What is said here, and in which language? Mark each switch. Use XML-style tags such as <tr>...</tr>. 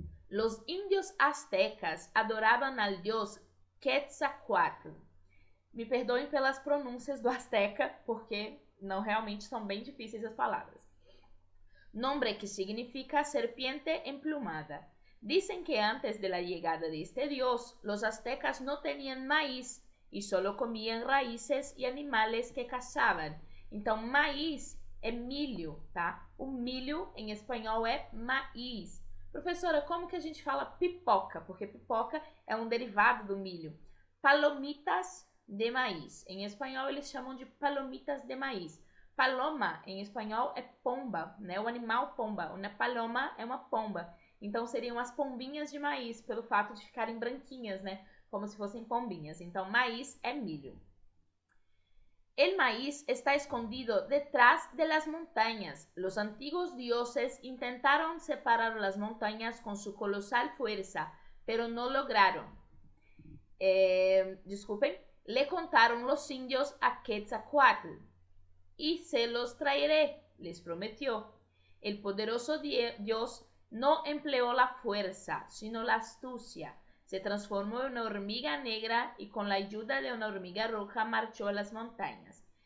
<es>Los indios aztecas adoraban al dios</es> <pt>Quetzalcoatl. Me perdoem pelas pronúncias do azteca, porque não realmente são bem difíceis as palavras.</pt> <es>Nombre que significa serpiente emplumada. Dicen que antes de la llegada de este dios, los aztecas no tenían maíz y solo comían raíces y animales que cazaban.</es> <pt>Então, maíz é milho, tá? O milho em espanhol é maíz. Professora, como que a gente fala pipoca? Porque pipoca é um derivado do milho.</pt> <es>Palomitas de maíz.</es> <pt>Em espanhol, eles chamam de palomitas de maíz. Paloma, em espanhol, é pomba, né? O animal pomba. Uma paloma é uma pomba. Então, seriam as pombinhas de maíz, pelo fato de ficarem branquinhas, né? Como se fossem pombinhas. Então, maíz é milho.</pt> <es>El maíz está escondido detrás de las montañas. Los antiguos dioses intentaron separar las montañas con su colosal fuerza, pero no lograron. Disculpen, le contaron los indios a Quetzalcoatl. Y se los traeré, les prometió. El poderoso dios no empleó la fuerza, sino la astucia. Se transformó en una hormiga negra</es> <pt>e com a ajuda de uma hormiga roja marchou às montanhas.</pt>